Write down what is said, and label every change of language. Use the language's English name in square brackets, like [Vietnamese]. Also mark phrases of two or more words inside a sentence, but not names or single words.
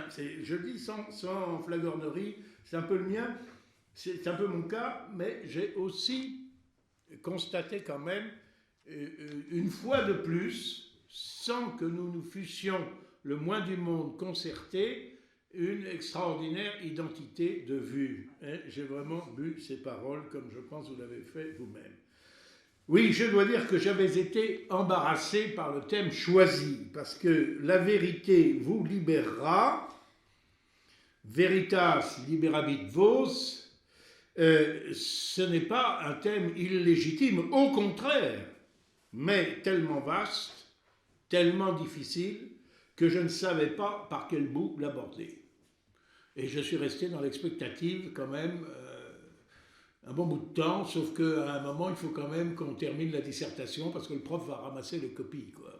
[French] Je le dis sans flagornerie, c'est un peu le mien, c'est un peu mon cas, mais j'ai aussi constaté quand même, une fois de plus, sans que nous nous fussions le moins du monde concerté, une extraordinaire identité de vue. J'ai vraiment bu ces paroles comme je pense que vous l'avez fait vous-même. Oui, je dois dire que j'avais été embarrassé par le thème choisi, parce que la vérité vous libérera, [Latin] veritas liberabit vos, [French] ce n'est pas un thème illégitime, au contraire, mais tellement vaste, tellement difficile, que je ne savais pas par quel bout l'aborder. Et je suis resté dans l'expectative quand même un bon bout de temps, sauf qu'à un moment, il faut quand même qu'on termine la dissertation, parce que le prof va ramasser les copies, quoi.